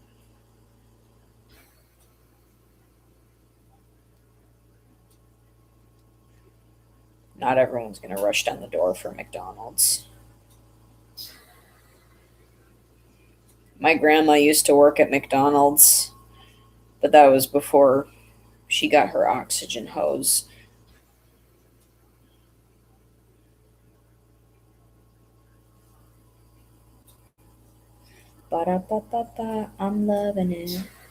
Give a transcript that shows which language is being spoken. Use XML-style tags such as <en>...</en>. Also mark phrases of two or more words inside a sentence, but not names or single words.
<en>Not everyone's going to rush down the door for McDonald's. My grandma used to work at McDonald's, but that was before she got her oxygen hose. Ba-da-ba-ba-ba, I'm loving it.</en>